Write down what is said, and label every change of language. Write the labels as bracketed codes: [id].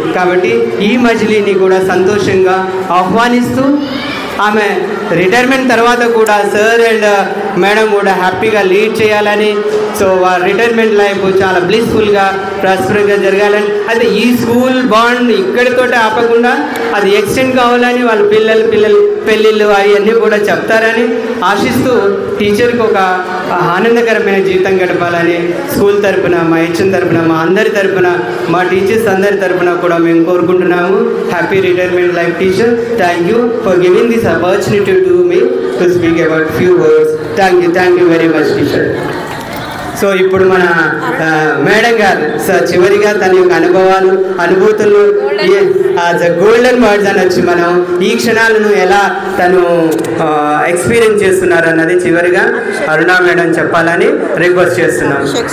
[te] కాబట్టి ఈ మజిలీని కూడా సంతోషంగా ఆహ్వానిస్తూ ఆమె రిటైర్మెంట్ తర్వాత కూడా సార్ అండ్ మేడం కూడా హ్యాపీగా లీడ్ చేయాలని, సో వారి రిటైర్మెంట్ లైఫ్ చాలా బ్లిస్ఫుల్గా ప్రాస్పర్గా జరగాలని, అయితే ఈ స్కూల్ బాండ్ ఇక్కడితోటి ఆపకుండా అది ఎక్స్టెండ్ కావాలని వాళ్ళ పిల్లలు పెళ్ళిళ్ళు అవన్నీ కూడా చెప్తారని ఆశిస్తూ టీచర్కి ఒక ఆనందకరమైన జీవితం గడపాలని స్కూల్ తరపున, మా హెచ్ఎం తరపున, మా అందరి తరపున, మా టీచర్స్ అందరి తరపున కూడా మేము కోరుకుంటున్నాము. [en] Happy retirement life teacher. Thank you for giving this opportunity to me to speak about few words. Thank you very much teacher. [te] So ఇప్పుడు మన మేడం గారు చివరిగా తన యొక్క అనుభూతులు గోల్డెన్ వర్డ్స్ అనొచ్చు, మనం ఈ క్షణాలను ఎలా తను ఎక్స్పీరియన్స్ చేస్తున్నారు అన్నది చివరిగా అరుణ మేడం చెప్పాలని రిక్వెస్ట్ చేస్తున్నాం.